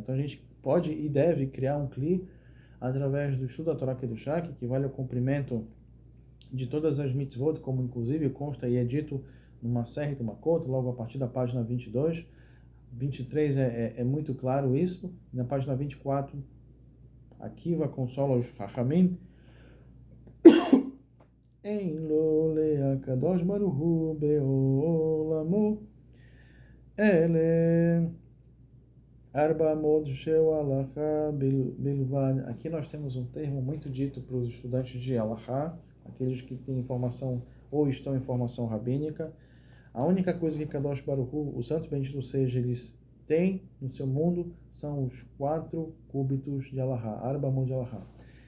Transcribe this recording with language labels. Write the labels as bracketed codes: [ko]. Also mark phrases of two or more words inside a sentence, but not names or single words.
[pt] Então a gente pode e deve criar um cli através do estudo da [he] תורה קדושה, [pt] que equivale ao cumprimento de todas as mitzvot, como inclusive consta e é dito numa Masechet Makot, logo a partir da página 22. 23 é muito claro isso. Na página 24, Akiva consola os Hachamim. [he] אין לו לקדוש ברוך הוא בעולמו אלא ארבע אמות של הלכה בלבד. [pt] Aqui nós temos um termo muito dito para os estudantes de alaha, aqueles que têm informação ou estão em formação rabínica. A única coisa que [he] קדוש ברוך הוא, [pt] o Santo Bendito seja, eles têm no seu mundo são os 4 cúbitos de Allahá, [he] ארבע אמות [pt] de Allahá.